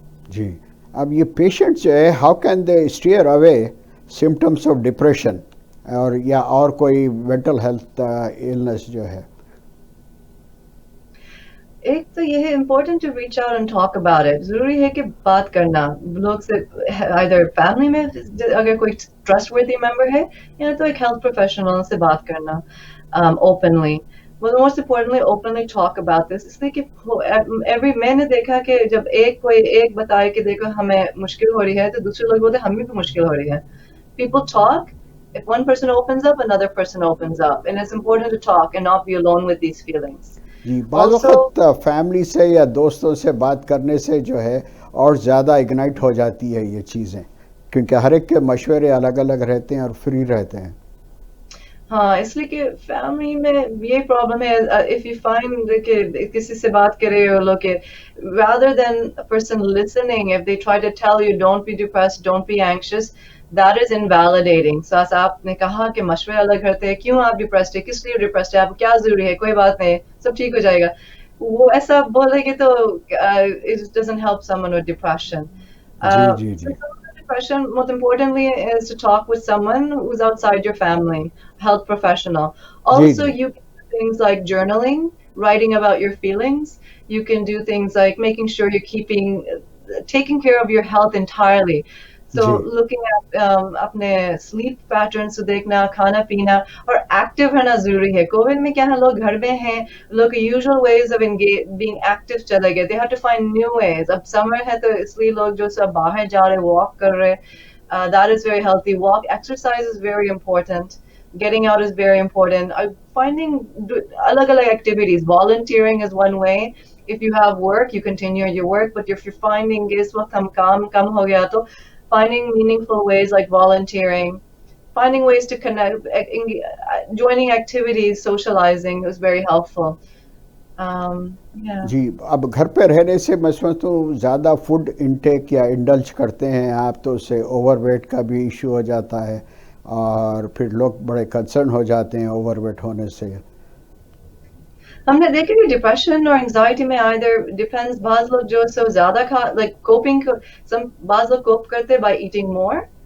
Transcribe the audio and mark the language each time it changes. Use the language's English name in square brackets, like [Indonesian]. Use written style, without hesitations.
[Hindi] जी, अब ये पेशेंट्स जो है, [English] how can they steer away symptoms of depression [Hindi] और कोई मेंटल हेल्थ इलनेस जो है? एक तो ये है [English] Important to reach out and talk about it. [Hindi] जरूरी है कि बात करना लोग से, आइदर फैमिली में अगर कोई ट्रस्टवर्दी मेंबर है, या तो एक हेल्थ प्रोफेशनल से बात करना openly. [English] But most importantly, openly talk about this. [Hindi] इसलिए कि मैंने देखा कि जब कोई एक बताए कि देखो हमें मुश्किल हो रही है, तो दूसरे लोग बोलते हैं हमें भी मुश्किल हो रही है. [English] People talk. If one person opens up, another person opens up, and it's important to talk and not be alone with these feelings. [Hindi] जी, बाद वक्त फैमिली से या दोस्तों से बात करने से जो है और ज़्यादा इग्नाइट हो जाती है ये चीज़ें, क्योंकि हर एक के मशवरे अलग अलग रहते हैं और फ्री रहते हैं. हाँ, इसलिए कि फैमिली में ये प्रॉब्लम है, इफ यू फाइंड कि किसी से बात कर रहे हो लोग के, [English] rather than a person listening, if they try to tell you don't be depressed, don't be anxious, that is invalidating. [Hindi] So as आपने कहा कि मशवरे अलग रहते हैं, क्यों आप डिप्रेस्ड है, किस लिए डिप्रेस्ड है, आपको क्या जरूरी है, कोई बात नहीं, सब ठीक हो जाएगा, वो ऐसा बोलेंगे तो [English] it doesn't help someone with depression. [Hindi] Ji. [English] Depression, most importantly, is to talk with someone who's outside your family, health professional. Also, you can do things like journaling, writing about your feelings. You can do things like making sure you're taking care of your health entirely. So looking at [Hindi] अपने sleep patterns को देखना, खाना पीना, और active रहना जरूरी है. Covid में क्या है, लोग घर में हैं, लोग [English] usual ways of being active [Hindi] चले गए. [English] They have to find new ways. [Hindi] अब summer है तो इसलिए लोग जो सब बाहर जा रहे, walk कर रहे. [English] That is very healthy. Exercise is very important. Getting out is very important. Finding अलग-अलग activities. Volunteering is one way. If you have work, you continue your work. But if you're finding [Hindi] इस वक्त हम काम कम हो गया, तो [English] finding meaningful ways like volunteering, finding ways to connect, joining activities, socializing is very helpful. Yeah. [Hindi] जी, अब घर पे रहने से मैं समझता हूँ ज़्यादा फूड इनटेक या इंडल्ज करते हैं आप, तो उससे ओवरवेट का भी इशू हो जाता है, और फिर लोग बड़े कंसर्न हो जाते हैं ओवरवेट होने से. हमने देखा कि डिप्रेशन और एंजाइटी में आइदर डिपेंड्स, बाज लोग जो सो ज्यादा लाइक कोपिंग, बाज लोग कोप करते बाय ईटिंग मोर.